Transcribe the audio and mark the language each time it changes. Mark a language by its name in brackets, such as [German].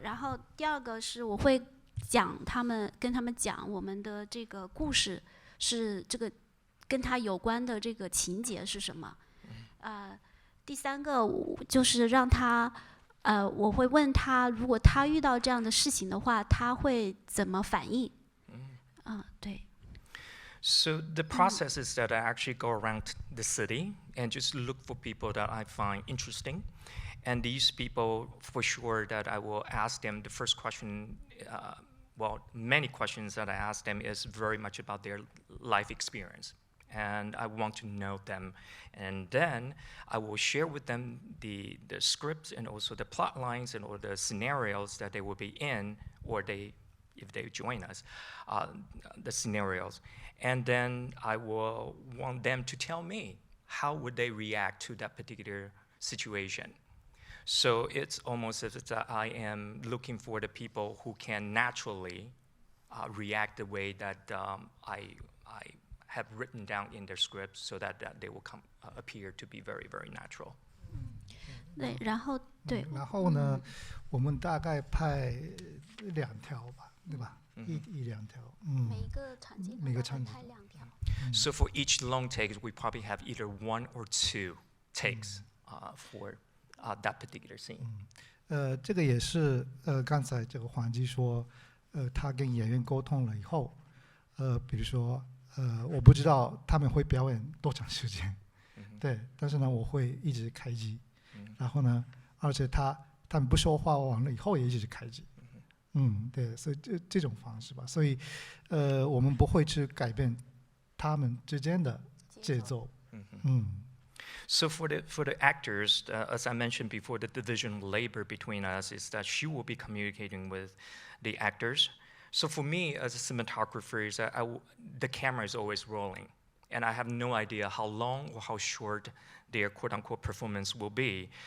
[Chinese] 然后第二个是我会跟他们讲我们的这个故事是这个跟他有关的这个情节是什么。第三个就是让他我会问他，如果他遇到这样的事情的话，他会怎么反应？对。 [English] So the process is that I actually go around the city and just look for people that I find interesting. And these people, for sure, that I will ask them the first question, many questions that I ask them is very much about their life experience. And I want to know them. And then I will share with them the scripts and also the plot lines and all the scenarios that they will be in, or if they join us, the scenarios. And then I will want them to tell me how would they react to that particular situation. So it's almost as if I am looking for the people who can naturally react the way that I have written down in their script so that they will appear to be very, very natural. [Chinese] 对，然后对，然后呢，我们大概拍2条吧，对吧？一两条，每一个场景每个场景拍2条。 [English] So for each long take, we probably have either 1 or 2 takes for that particular scene. [Chinese] 这个也是刚才这个黄基说，他跟演员沟通了以后，比如说我不知道他们会表演多长时间，对，但是呢我会一直开机，然后呢，而且他们不说话完了以后也一直开机，对，所以这种方式吧，所以我们不会去改变他们之间的节奏， [English] So for the actors, as I mentioned before, the division of labor between us is that she will be communicating with the actors. So for me, as a cinematographer, is that the camera is always rolling, and I have no idea how long or how short their quote-unquote performance will be.